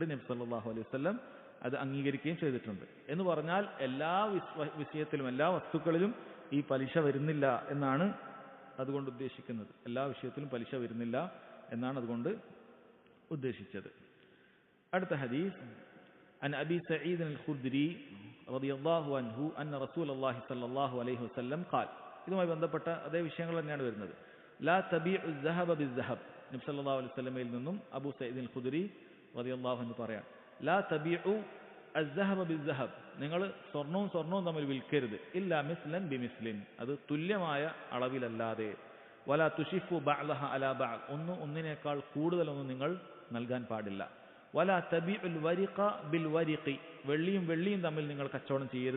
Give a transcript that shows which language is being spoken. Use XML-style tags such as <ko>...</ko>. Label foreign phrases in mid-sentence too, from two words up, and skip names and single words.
<ml>നബി</ml> <ar>صلى الله عليه وسلم</ar> <ml>അത് അംഗീകരിക്കുകയും ചെയ്തിട്ടുണ്ട്. എന്ന് പറഞ്ഞാൽ എല്ലാ വിഷയത്തിലും, എല്ലാ വസ്തുക്കളിലും ഈ പലിശ വരുന്നില്ല എന്നാണ് അതുകൊണ്ട് ഉദ്ദേശിക്കുന്നത്. എല്ലാ വിഷയത്തിലും പലിശ വരുന്നില്ല എന്നാണ് അതുകൊണ്ട് ഉദ്ദേശിച്ചത്. അടുത്ത ഹദീസ്</ml> <ar>عن أبي سعيد الخدري رضي الله عنه أن رسول الله صلى الله عليه وسلم قال,</ar> <ml>ഇതുമായി ബന്ധപ്പെട്ട അതേ വിഷയങ്ങൾ തന്നെയാണ് വരുന്നത്.</ml> <ar>لا تبيعوا الذهب بالذهب.</ar> <ml>നബി</ml> <ar>صلى الله عليه وسلم</ar> <ml>നിന്നും അബൂ സഈദ് അൽ ഖുദരി</ml> <ar>رضي الله عنه</ar> <ml>പറയാം,</ml> <ar>لا تبيعوا الذهب بالذهب,</ar> <ml>നിങ്ങൾ സ്വർണവും തമ്മിൽ വിൽക്കരുത്.</ml> <ar>إلا مثلا بمثل,</ar> <ml>അത് തുല്യമായ അളവിലല്ലാതെ.</ml> <ar>ولا تشفوا بعضها على بعض,</ar> <ml>ഒന്നിനേക്കാൾ കൂടുതലൊന്നും നിങ്ങൾ നൽകാൻ പാടില്ല.</ml> <ar>ولا تبيعوا الورق بالورق,</ar> <ml>വെള്ളിയും തമ്മിൽ നിങ്ങൾ കച്ചവടം ചെയ്യരുത്.</ml>